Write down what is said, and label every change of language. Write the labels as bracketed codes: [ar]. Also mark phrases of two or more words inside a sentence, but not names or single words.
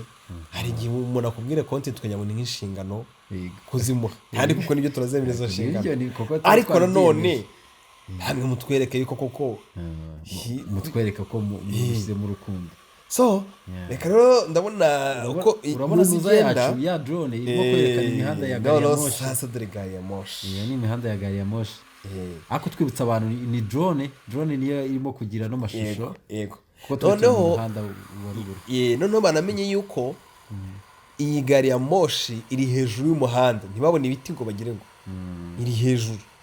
[rw] hari igihe umuntu akubwira content tukajyabona nk'inshingano kuzimuha kandi kuko nibyo turazemera izo nshingano. ariko nanone hamwe mutwereke yuko koko mutwereka ko mushyize mu rukundo. so reka rero ndabona uko urabona nuza yacu ya drone irimo kwerekana imihanda ya gari ya moshi. sasa dore gari ya moshi. iyo ni imihanda ya gari ya moshi. ako twibutsa abantu ni drone niyo irimo kugira no mashusho. yego noneho noneho banamenye yuko iyi gari ya moshi iri hejuru y'umuhanda ntibabone ibiti ngo bagire ngo iri hejuru.